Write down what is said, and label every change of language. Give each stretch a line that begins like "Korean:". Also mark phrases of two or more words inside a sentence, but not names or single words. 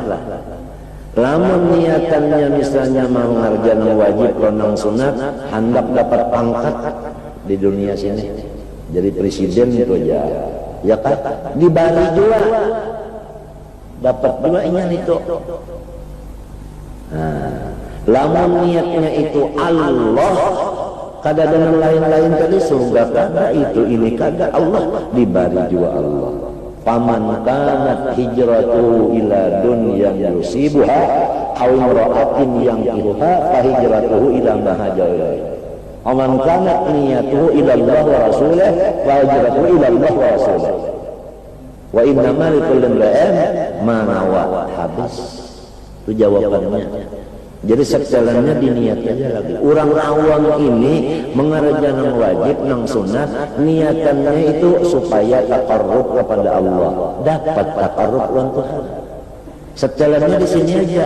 Banjar: Lamun niatannya misalnya mau mengerjakan wajib lawan nang sunat, hendak dapat pangkat di dunia sini jadi presiden itu aja ya kan, dibari juga dapat juga ingat itu. Nah, lamun niatnya itu Allah, kada dengan lain-lain tadi surga kada, itu ini kada, Allah dibari juga Allah.
Arabic: فمن كانت هجرته إلى دنيا يصيبها أو امرأة ينكحها فهجرته إلى ما هاجر إليه. أمن كانت نيته إلى الله ورسوله وهجرته إلى الله ورسوله. وإنما لكل امرئ ما نوى.
Indonesian: Habis. Itu jawabannya.
Banjar: Jadi sejalannya diniat aja lagi. Orang awam ini mengerjakan wajib nang sunat, niatannya itu supaya taqarrub kepada Allah, dapat taqarrub dengan Tuhan. Sejalannya di sini aja.